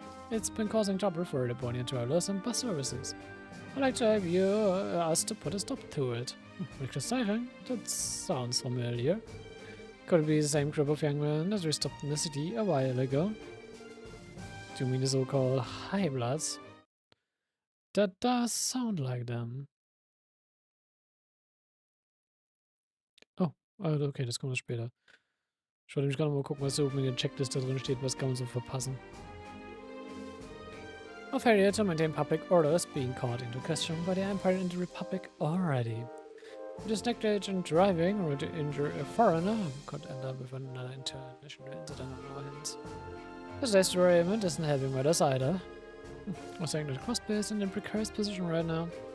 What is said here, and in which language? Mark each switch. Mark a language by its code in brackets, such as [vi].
[en] It's been causing trouble for the Bonnier travelers and bus services. I'd like to have you asked to put a stop to it. Reckless siren? That sounds familiar. Could it be the same group of young men that we stopped in the city a while ago? Do you mean the so-called High Bloods? That does sound like them. [de] Oh, okay, das kommt später. Ich wollte mich gerade mal gucken, was so in der Checkliste drin steht, was kann man so verpassen. [en] A failure to maintain public order is being called into question by the Empire and the Republic already. This negligent driving or to injure a foreigner could end up with another international incident on our hands. This derailment isn't helping matters either. I think that Crossbell is in a precarious position right now.